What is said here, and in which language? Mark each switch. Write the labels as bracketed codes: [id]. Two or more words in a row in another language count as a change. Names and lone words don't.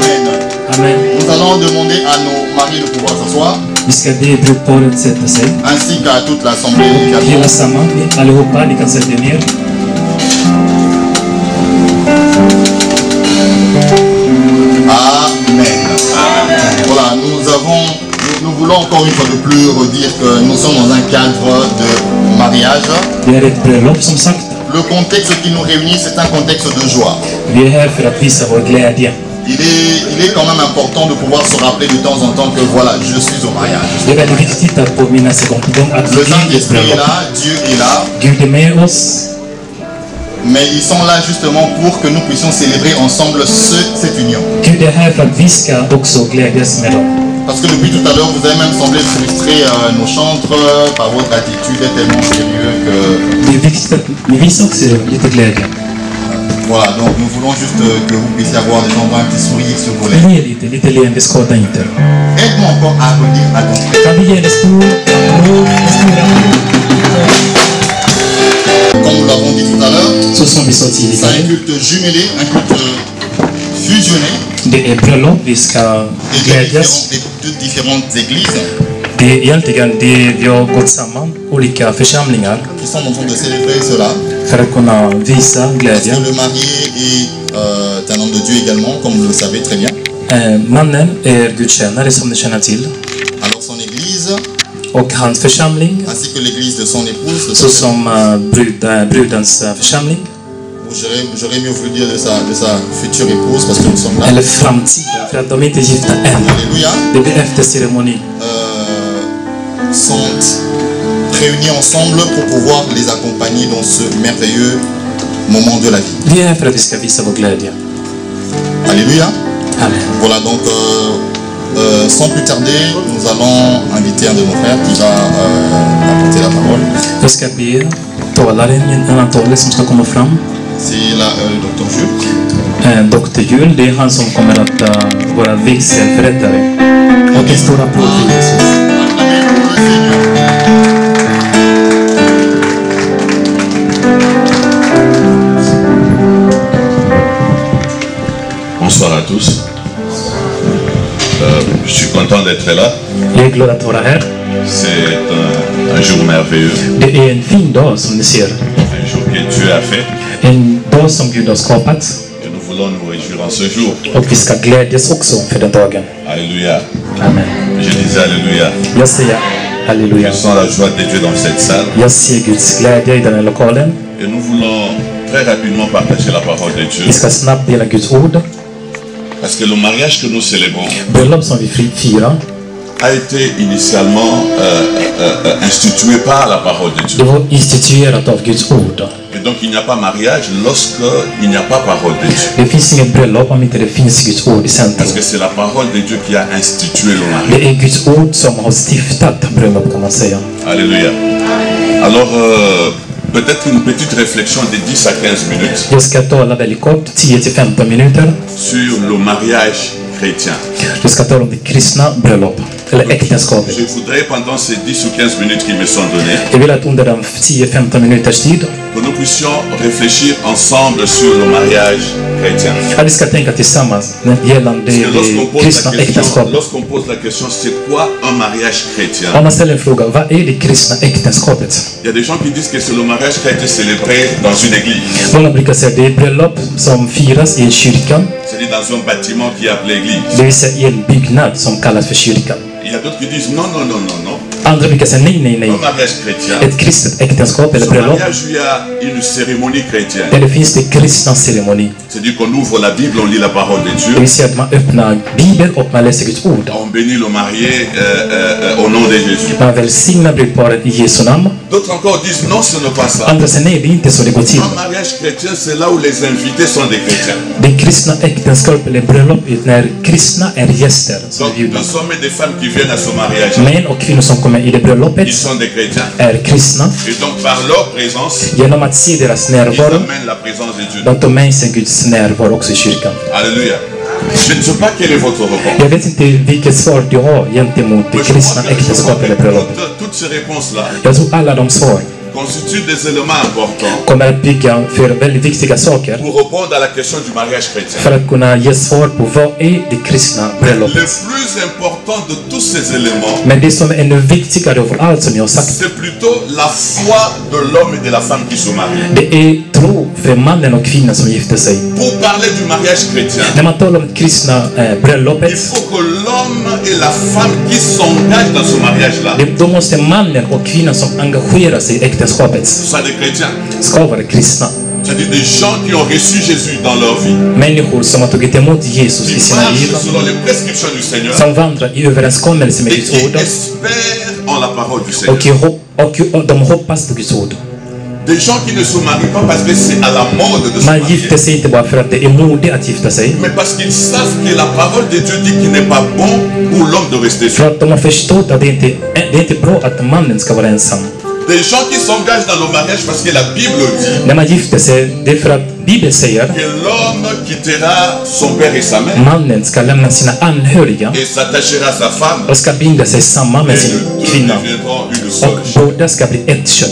[fr] Amen. Nous allons demander à nos maris de pouvoir s'asseoir, [sv] Vi ska be brudparet sätta sig. [fr] ainsi qu'à toute l'assemblée [sv] Hela [fr] également. [sv] samman, ni allihopa, ni kan sätta er ner. [fr] Amen. Voilà, nous voulons encore une fois de plus redire que nous sommes dans un cadre de mariage. [sv] Det är ett bröllop som sagt. [fr] Le contexte qui nous réunit, c'est un contexte de joie. [sv] Vi är här för att visa vår glädje. [fr] Il est quand même important de pouvoir se rappeler de temps en temps que voilà, je suis au mariage. [sv] Det är väldigt viktigt att påminna sig gång på gång att [fr] Le [sv] vi är i ett [fr] Saint-Esprit est [sv] bröllop. [fr] là, Dieu est là, [sv] Gud är med oss. [fr] mais ils sont là justement pour que nous puissions célébrer ensemble cette union. [sv] Gud är här för att vi ska också glädjas med dem. [fr] Parce que depuis tout à l'heure, vous avez même semblé frustrer nos chantres par votre attitude est tellement sérieux que... [sv] Det är viktigt att ni visar också lite glädje. [fr] Voilà, donc nous voulons juste que vous puissiez avoir des endroits, un petit sourire sur vos lèvres. [sv] Le lite leende skadar inte. [fr] Aide-moi encore à redire à ton frère. [sv] Kan vi ge en stor applåd, en stor applåd? [fr] Comme nous l'avons dit tout à l'heure, [sv] Så som vi sa [fr] c'est un [sv] tidigare, [fr] culte jumelé, un culte fusionné [sv] det är bröllop, vi ska [fr] et [sv] glädjas. [fr] de différentes églises [sv] Det är egentligen det vi har gått samman, olika församlingar, [fr] qui sont en train de célébrer cela. [sv] för att kunna visa [fr] Parce [sv] glädje. [fr] que le marié est un homme de Dieu également, comme vous le savez très bien. [sv] Mannen är gudstjänare som ni känner till, [fr] Alors son église, [sv] och hans församling, [fr] ainsi que l'église de son épouse, de [sv] så [fr] sa [sv] som brudens församling, [fr] j'aurais mieux voulu dire de sa future épouse parce que nous sommes là. [sv] eller framtiden, för att de är inte gifta än. [fr] Alléluia. [sv] Det blir efter ceremoni. [fr] Sont réunis ensemble pour pouvoir les accompagner dans ce merveilleux moment de la vie. [sv] Vi är här för att vi ska visa vår glädje. [fr] Alléluia. Amen. Voilà, donc sans plus tarder, nous allons inviter un de nos frères qui va apporter la parole. [sv] Jag ska be talaren, en antal som ska komma fram. [fr] C'est là le docteur Jules. [sv] Dr. Jul, det är han som kommer att vara vigselförrättare. Och en stor applåd för Jesus. [fr] Bonsoir à tous. Je suis content d'être là. [sv] Jag är glad att vara här. [fr] C'est un jour merveilleux. [sv] Det är en fin dag som ni ser. [fr] Un jour que Dieu a fait. [sv] En dag som Gud har skapat. [fr] Et nous voulons nous réjouir en ce jour. [sv] Och vi ska glädjas också för den dagen. [fr] Alléluia. Amen. Je disais Alléluia. [sv] Jag säger halleluja. [fr] Je sens la joie de Dieu dans cette salle. [sv] Jag ser Guds glädje i den här lokalen. [fr] Et nous voulons très rapidement partager la parole de Dieu. [sv] Vi ska snabbt dela Guds ord. [fr] Parce que le mariage que nous célébrons [sv] Bröllop som vi firar, [fr] a été initialement institué par la parole de [sv] det [fr] Dieu. [sv] var instituerat av Guds ord. [fr] Et donc il n'y a pas mariage lorsqu'il n'y a pas parole de Dieu. [sv] Det finns inget bröllop om inte det finns Guds ord i centrum. [fr] Parce que c'est la parole de Dieu qui a institué le mariage. [sv] Det är Guds ord som har stiftat bröllop, kan man säga. [fr] Alléluia. Alors, peut-être une petite réflexion de 10 à 15 minutes [sv] Jag ska tala väldigt kort, 10-15 minuter. [fr] sur le mariage chrétien. [sv] Jag ska tala om det kristna bröllop, eller äktenskapet. [fr] Je voudrais pendant ces 10 ou 15 minutes qui me sont données [sv] Jag vill att under de 10-15 minuters tid [fr] que nous puissions réfléchir ensemble sur le mariage chrétien. [sv] att vi ska tänka tillsammans gällande [fr] Parce que [sv] det kristna äktenskapet. [fr] lorsqu'on pose la question, c'est quoi un mariage chrétien? [sv] Om man ställer en fråga, vad är det kristna äktenskapet? [fr] Il y a des gens qui disent que c'est le mariage qui a été célébré dans une église, [sv] Många brukar säga att det är bröllop som firas i kyrkan, [fr] c'est-à-dire dans un bâtiment qui est appelé église. [sv] det vill säga i en byggnad som kallas för kyrkan. [fr] Il y a d'autres qui disent non, non, non, non, non. [sv] Andra brukar säga nej. [fr] Un mariage chrétien, [sv] Ett kristet äktenskap eller [fr] ce [sv] bröllop, [fr] mariage, il y a une cérémonie chrétienne. [sv] eller finns det kristna ceremoni. [fr] C'est-à-dire qu'on ouvre la Bible, on lit la parole de [sv] Det [fr] Dieu, [sv] vill säga att man öppnar Bibeln och man läser Guds ord. [fr] on bénit le marié au nom de Jésus. [sv] Man välsignar brudparet i Jesu namn. [fr] D'autres encore disent non, ce n'est pas ça. [sv] Andra säger nej, det är inte så det går till. [fr] Un mariage chrétien, c'est là où les invités sont des chrétiens. [sv] Det kristna äktenskap eller bröllop är när kristna är gäster som är [fr] Donc, [sv] bjudna. [fr] les hommes et des femmes qui viennent à ce mariage, [sv] Män och kvinnor som kommer i det bröllopet [fr] ils sont des chrétiens. [sv] är kristna. [fr] Et donc, par leur présence, [sv] Genom att se deras [fr] ils [sv] närvaro, [fr] amènent la présence de Dieu. [sv] de tar med sig Guds närvaro också i kyrkan. [fr] Alléluia. Je ne sais pas quel est votre réponse. [sv] Jag vet inte vilket svar du har gentemot det [fr] Mais je [sv] kristna [fr] crois que [sv] äktenskapet eller bröllopet. [fr] toutes ces réponses-là, [sv] Jag tror alla de svar [fr] constituent des éléments importants [sv] kommer att bygga för väldigt viktiga saker [fr] pour répondre à la question du mariage chrétien. [sv] för att kunna ge svar på vad är det kristna [fr] Le [sv] bröllopet. [fr] plus important de tous ces éléments, [sv] Men det som är ännu viktigare av allt som jag har sagt, [fr] c'est plutôt la foi de l'homme et de la femme qui se marient. [sv] det är tro för mannen och kvinnan som gifter sig. [fr] Pour parler du mariage chrétien, [sv] När man talar om kristna [fr] il [sv] bröllopet, [fr] faut que l'homme et la femme qui s'engagent dans ce mariage-là [sv] då måste mannen och kvinnan som engagerar sig i äktenskapet [fr] soient des chrétiens. [sv] ska vara kristna. [fr] C'est-à-dire des gens qui ont reçu Jésus dans leur vie, [sv] Människor som har tagit emot Jesus [fr] qui [sv] i sina liv, [fr] marchent selon les prescriptions du Seigneur [sv] som vandrar i överenskommelse med [fr] et [sv] Guds [fr] qui [sv] ord [fr] espèrent en la parole du [sv] och, [fr] Seigneur. [sv] och de hoppas på Guds ord. [fr] Des gens qui ne se marient pas parce que c'est à la mode de se [sv] Man [fr] marier, [sv] gifter sig inte bara för att det är modigt att gifta sig, [fr] mais parce qu'ils savent que la parole de Dieu dit qu'il n'est pas bon pour l'homme de rester [sv] för [fr] seul. [sv] att de har förstått att det inte är bra att mannen ska vara ensam. [fr] Des gens qui s'engagent dans le mariage parce que la Bible dit [sv] När man gifter sig, det är för att Bibeln säger [fr] que l'homme quittera son père et sa mère [sv] mannen ska lämna sina anhöriga [fr] et s'attachera à sa femme [sv] och ska binda sig samman med [fr] et [sv] sin [fr] les deux [sv] kvinna. [fr] deviendront une [sv] Och [fr] seule chair. [sv] båda ska bli ett kött.